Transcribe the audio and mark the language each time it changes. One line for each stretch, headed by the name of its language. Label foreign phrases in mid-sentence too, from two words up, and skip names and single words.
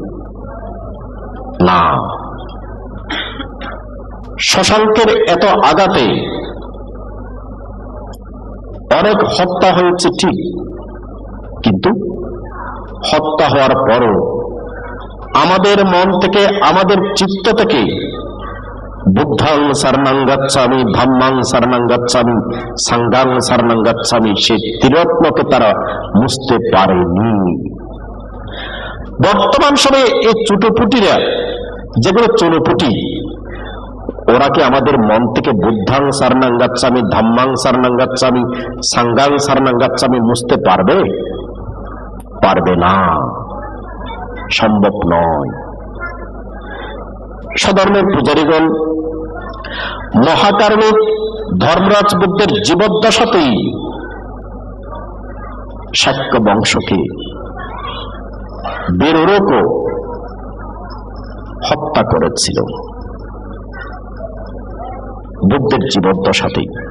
Bangla: না। শশাঙ্কের এত আঘাতে অনেক হত্যা হয়েছে ঠিক, কিন্তু হত্যা হওয়ার পরও আমাদের মন থেকে, আমাদের চিত্ত থেকে
Pali: বুদ্ধাং শরণং গচ্ছামি, ধাম্মাং শরণং গচ্ছামি, সাঙ্ঘাং শরণং গচ্ছামি,
Bangla: সেই ত্রিরত্নকে তারা মুছতে পারেনি। বর্তমান সময়ে এই চুটোপুটিরা, যেগুলো চুনোপুটি, ওরা কি আমাদের মন থেকে
Pali: বুদ্ধাং শরণং গচ্ছামি, ধাম্মাং শরণং গচ্ছামি, সাঙ্ঘাং শরণং গচ্ছামি
Bangla: মুছতে পারবে? পারবে না, সম্ভব নয়। স্বধর্মের পূজারীগণ মহাকারণিক ধর্মরাজ বুদ্ধের জীবদ্দশাতেই শাক্য বংশকে বেরোরকও হত্যা করেছিল বুদ্ধের জীবদ্দশাতেই।